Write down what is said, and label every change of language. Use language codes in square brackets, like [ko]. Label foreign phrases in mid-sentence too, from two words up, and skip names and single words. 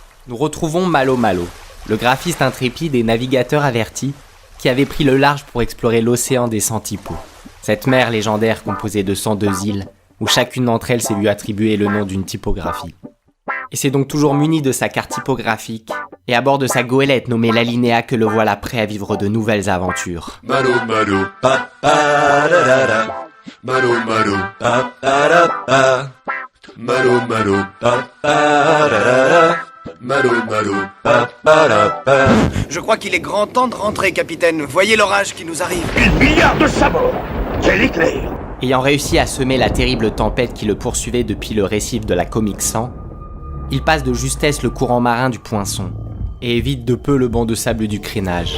[fr] Nous retrouvons Malo Malo, le graphiste intrépide et navigateur averti qui avait pris le large pour explorer l'océan des Centipodes. Cette mer légendaire composée de 102 îles, où chacune d'entre elles s'est vue attribuer le nom d'une typographie. Et c'est donc toujours muni de sa carte typographique, et à bord de sa goélette nommée l'Alinéa que le voilà prêt à vivre de nouvelles aventures. Malo malo pa pa da da da. Malo malo pa pa da pa. Malo malo pa pa da da da. Malo malo pa pa da pa. Je crois qu'il est grand temps de rentrer, capitaine. Voyez l'orage qui nous arrive. 1 milliard de sabords. Quel éclair! Ayant réussi à semer la terrible tempête qui le poursuivait depuis le récif de la Comic 100, il passe de justesse le courant marin du Poinçon et évite de peu le banc de sable du Crénage.